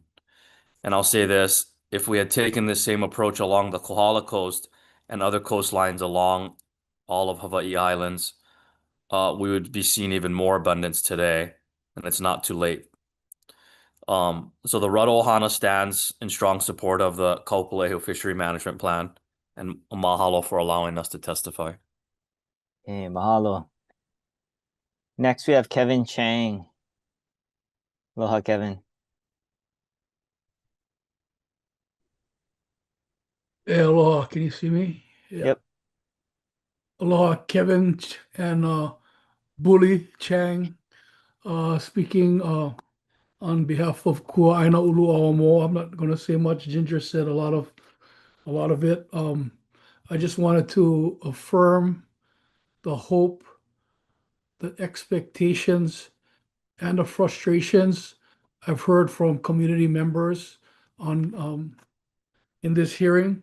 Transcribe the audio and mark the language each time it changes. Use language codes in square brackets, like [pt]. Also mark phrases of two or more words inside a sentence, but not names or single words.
[en] And I'll say this, if we had taken the same approach along the Kohala Coast and other coastlines along all of Hawaiʻi Islands, we would be seeing even more abundance today, and it's not too late. So the Ruddle Ohana stands in strong support of the Kaʻūpūlehu Fishery Management Plan, and mahalo for allowing us to testify. Hey, mahalo. Next, we have Kevin Chang. Aloha, Kevin. Hey, aloha, can you see me? Yeah. Yep. Aloha, Kevin and Bully Chang, speaking on behalf of Kuaina Ulu Awamo. I'm not going to say much. Ginger said a lot of it. I just wanted to affirm the hope, the expectations, and the frustrations I've heard from community members on in this hearing.